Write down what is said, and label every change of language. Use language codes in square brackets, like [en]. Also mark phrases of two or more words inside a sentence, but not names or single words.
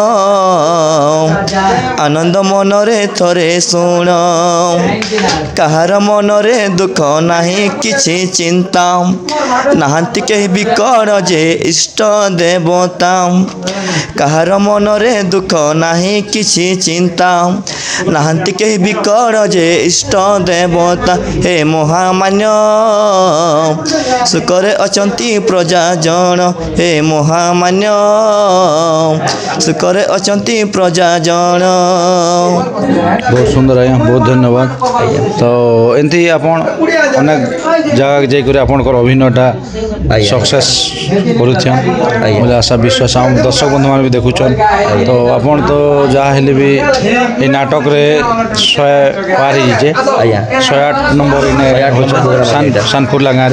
[or] ଆନନ୍ଦ ମନରେ ଥରେ ଶୁଣ କହାର ମନରେ ଦୁଖ ନାହି କିଛି ଚିନ୍ତା ନାହାନ୍ତି କେହି ବିକଟ ଯେ ଇଷ୍ଟ ଦେବତା କହାର ମନରେ ଦୁଖ ନାହି କିଛି ଚିନ୍ତା ନାହାନ୍ତି କେହି ବିକଟ ଯେ ଇଷ୍ଟ ଦେବତା ହେ ମହାମାନ୍ୟ ସୁଖରେ ଅଚନ୍ତି ପ୍ରଜା ଜନ ହେ ମହାମାନ୍ୟ ସୁଖରେ ଅଚନ୍ତି ପ୍ରଜା ଜନ। ବହୁତ ସୁନ୍ଦର ଆଜ୍ଞା, ବହୁତ ଧନ୍ୟବାଦ। ତ ଏମିତି ଆପଣ ଅନେକ ଜାଗା ଯାଇକରି ଆପଣଙ୍କର ଅଭିନୟଟା ସକ୍ସେସ କରୁଛନ୍ତି ବୋଲି ଆଶା ବିଶ୍ୱାସ ଆମ ଦର୍ଶକ ବନ୍ଧୁ ମାନେ ବି ଦେଖୁଛନ୍ତି। ତ ଆପଣ ତ ଯେଉଁଠି ହେଲେ ବି ଏ ନାଟକ ରେ 100 ପାର ହେଇଯେ 108 ନମ୍ବର ଇନେ ସାନଫୁରଲା ଗାଁ ରେ।